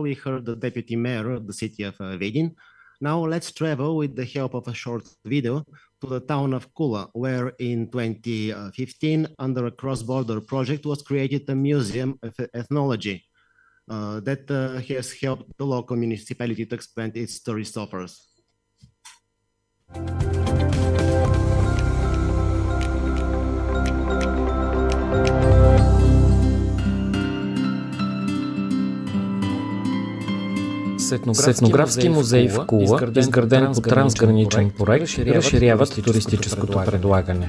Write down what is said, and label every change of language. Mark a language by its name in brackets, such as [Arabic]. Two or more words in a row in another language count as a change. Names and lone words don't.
[English] We heard the Deputy Mayor of the city of Vidin. Now let's travel with the help of a short video to the town of Kula, where in 2015, under a cross-border project, was created a museum of ethnology that has helped the local municipality to expand its tourist offers. [Bulgarian] С етнографски музей в Кула, изграден по трансграничен проект, разширяват туристическото предлагане.